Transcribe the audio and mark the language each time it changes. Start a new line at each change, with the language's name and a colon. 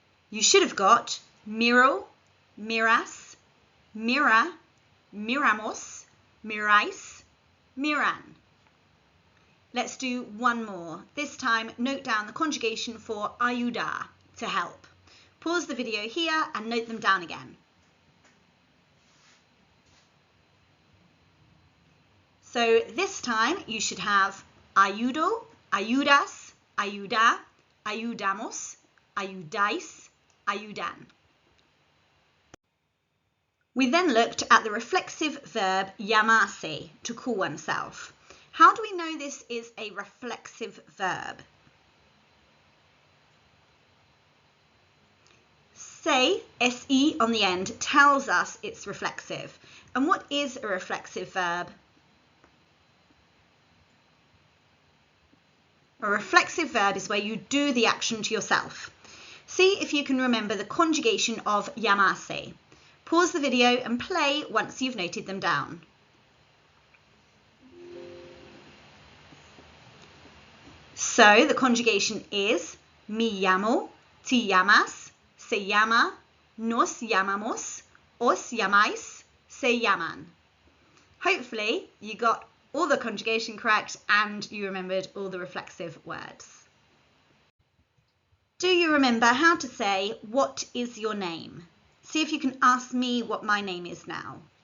English: You should have got
Spanish: miro, miras, mira, miramos, mirais, miran.
English: Let's do one more. This time, note down the conjugation for ayudar to help. Pause the video here and note them down again. So this time you should have
Spanish: ayudo, ayudas, ayudar, ayudamos, ayudais, ayudan.
English: We then looked at the reflexive verb llamarse, to call oneself. How do we know this is a reflexive verb? Se, se on the end, tells us it's reflexive. And what is a reflexive verb? A reflexive verb is where you do the action to yourself. See if you can remember the conjugation of llamarse. Pause the video and play once you've noted them down. So the conjugation is
Spanish: me llamo, te llamas, se llama, nos llamamos, os llamáis, se llaman.
English: Hopefully you got all the conjugation correct and you remembered all the reflexive words. Do you remember how to say, what is your name? See if you can ask me what my name is now.